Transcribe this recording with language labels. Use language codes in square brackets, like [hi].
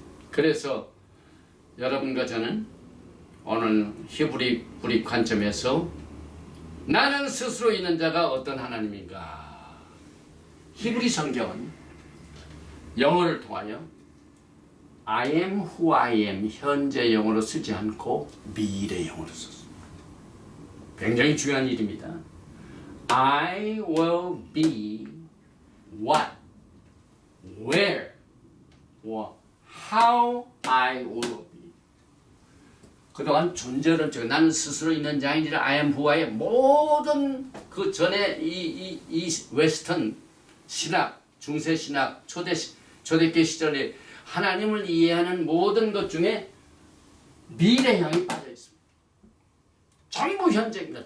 [ko] 그래서 여러분과 저는 오늘 히브리 우리 관점에서 나는 스스로 있는 자가 어떤 하나님인가, 히브리 성경은 영어를 통하여 [en] I am who I am [ko] 현재 영어로 쓰지 않고 미래 영어로 썼습니다. 굉장히 중요한 일입니다. [en] I will be what, where, or how I will be. [ko] 그동안 존재론적 나는 스스로 있는 자이니라 [en] I am who I am [ko] 모든 그 전에 이 웨스턴 신학, 중세 신학, 초대교회 시절에 하나님을 이해하는 모든 것 중에 미래형이 빠져 있습니다. 전부 현재입니다.